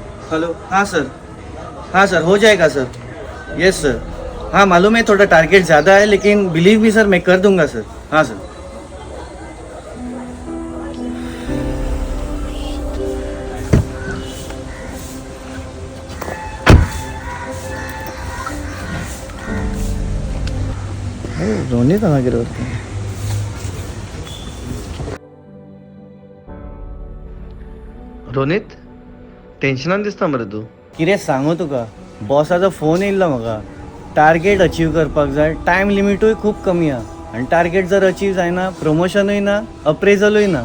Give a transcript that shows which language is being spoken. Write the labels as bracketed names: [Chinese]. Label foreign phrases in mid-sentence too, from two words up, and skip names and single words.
[Hindi] हेलो, हाँ सर, हाँ सर, हो जाएगा सर। यस सर, हाँ मालूम है थोड़ा टारगेट ज़्यादा है, लेकिन [English] believe me [Hindi] सर, मैं कर दूंगा सर। [Konkani] हाँ सर। रोनित हांगा कितें करता? रोनित टेन्शनान दिसता मरे तू. कितें सांगू तुका, बॉसाचो फोन येयल्लो म्हाका. [English] target achieve [Konkani] करपाक जाय, टायम लिमिटूय खूब कमी आहा, आनी टार्गेट जर अचीव जायना प्रमोशनूय ना, अप्रेजलूय ना.